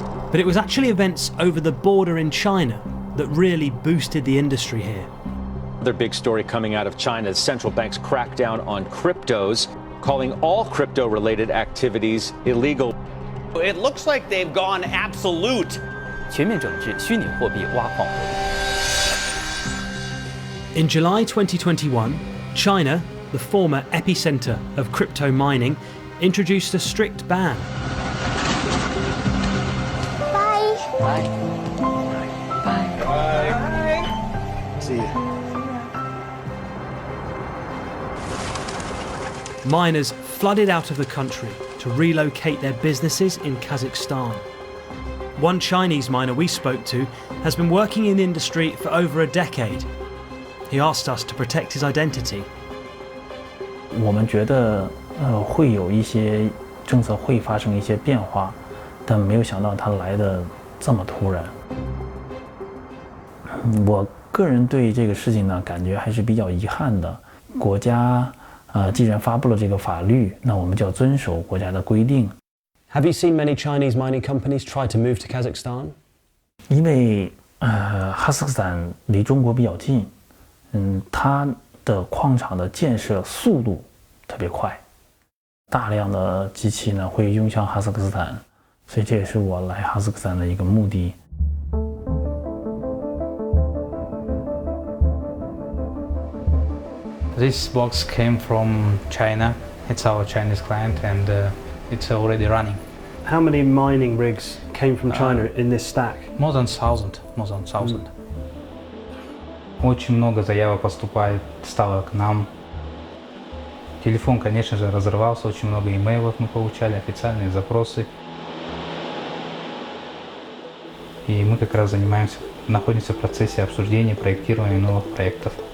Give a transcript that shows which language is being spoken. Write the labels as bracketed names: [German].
[English] But it was actually events over the border in China that really boosted the industry here. Another big story coming out of China as central banks crack down on cryptos, calling all crypto-related activities illegal. It looks like they've gone absolute. [Chinese] 全面整治虚拟货币挖矿活动。 [English] In July 2021, China, the former epicenter of crypto mining, introduced a strict ban. Bye. Bye. Bye. Bye. See you. Miners flooded out of the country to relocate their businesses in Kazakhstan. One Chinese miner we spoke to has been working in the industry for over a decade. He asked us to protect his identity. [Chinese] 我们觉得会有一些政策会发生一些变化，但没有想到它来得这么突然。我个人对这个事情呢，感觉还是比较遗憾的。国家既然发布了这个法律，那我们就要遵守国家的规定。 [English] Have you seen many Chinese mining companies try to move to Kazakhstan? [Chinese] 因为哈萨克斯坦离中国比较近，它的矿场的建设速度特别快，大量的机器呢会涌向哈萨克斯坦，所以这也是我来哈萨克斯坦的一个目的。 [English] This box came from China. It's our Chinese client, and it's already running. How many mining rigs came from China in this stack? More than 1,000. More than 1,000. [Russian] Очень много заявок поступает, стало к нам. Телефон, конечно же, разрывался, очень много имейлов мы получали, официальные запросы. И мы как раз находимся в процессе обсуждения, проектирования новых проектов.